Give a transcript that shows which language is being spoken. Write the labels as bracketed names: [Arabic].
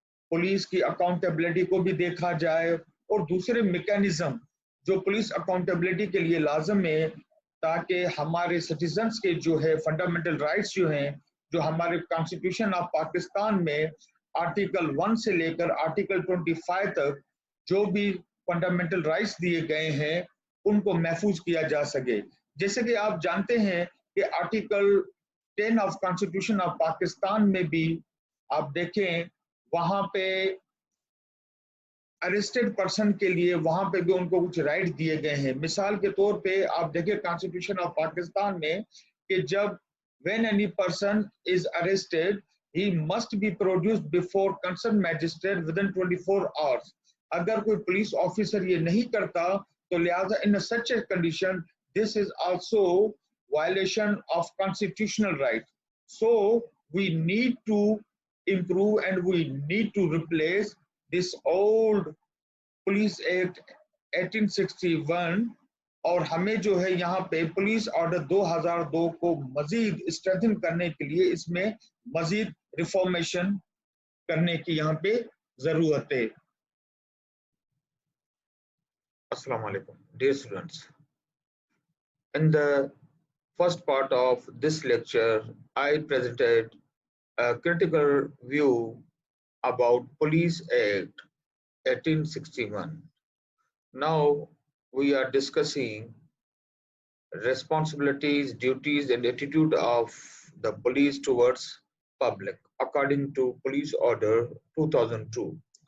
[Urdu] Police کی accountability کو بھی دیکھا جائے اور دوسرے میکینزم جو پولیس اکاؤنٹیبلٹی کے لیے لازم ہے تاکہ ہمارے سٹیزنز کے جو ہے فنڈامنٹل رائٹس جو ہیں جو ہمارے کانسٹیٹیوشن آف پاکستان میں آرٹیکل 1 سے لے کر آرٹیکل 25 تک جو بھی فنڈامنٹل رائٹس دیے گئے ہیں ان کو محفوظ کیا جا سکے. جیسے کہ آپ جانتے ہیں کہ article 10 of constitution of Pakistan میں بھی آپ دیکھیں وہاں پہ اریسٹڈ پرسن کے لیے وہاں پہ بھی ان کو کچھ رائٹ دیے گئے ہیں. مثال کے طور پہ آپ دیکھیں کانسٹیٹیوشن آف پاکستان میں کہ جب [English] when any person is arrested he must be produced before concerned magistrate within 24 hours. [Urdu] اگر کوئی پولیس آفیسر یہ نہیں کرتا تو لہٰذا [English] in such a condition this is also violation of constitutional right. So we need to improve and we need to replace this old police act 1861 [Urdu] اور ہمیں جو ہے یہاں پہ پولیس آرڈر 2002 کو مزید اسٹرینتھن کرنے کے لیے اس میں مزید ریفارمیشن کرنے کی یہاں پہ ضرورت ہے. [English] السلام علیکم dear students. In the first part of this lecture I presented a critical view about Police Act 1861. Now we are discussing responsibilities, duties and attitude of the police towards public according to Police Order 2002.